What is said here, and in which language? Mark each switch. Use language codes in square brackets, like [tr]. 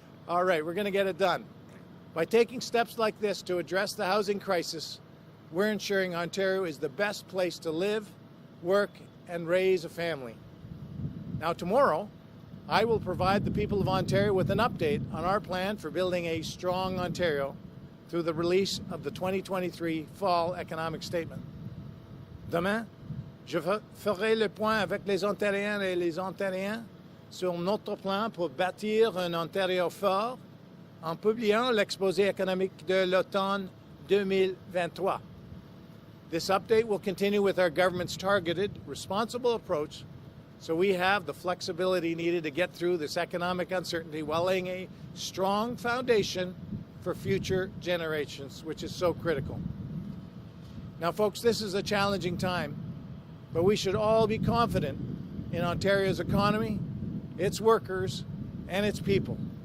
[en] All right, we're going to get it done. By taking steps like this to address the housing crisis, we're ensuring Ontario is the best place to live, work, and raise a family. Now, tomorrow, I will provide the people of Ontario with an update on our plan for building a strong Ontario through the release of the 2023 Fall Economic Statement. [fr] Demain, je ferai le point avec les Ontariennes et les Ontariens sur notre plan pour bâtir un Ontario fort en publiant l'exposé économique de l'automne 2023. [en] This update will continue with our government's targeted, responsible approach so we have the flexibility needed to get through this economic uncertainty while laying a strong foundation for future generations, which is so critical. Now, folks, this is a challenging time, but we should all be confident in Ontario's economy, its workers, and its people.